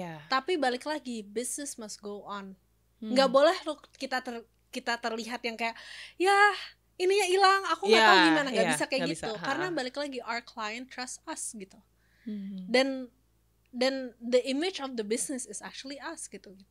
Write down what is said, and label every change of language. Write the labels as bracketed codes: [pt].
[id] Tapi balik lagi, [en] business must go on. [id] Nggak boleh loh kita terlihat yang kayak, ya ininya hilang, aku nggak tahu gimana. Nggak bisa kayak gitu. Karena balik lagi, [en] our client trust us [id] gitu. [en] Dan the image of the business is actually us [id] gitu.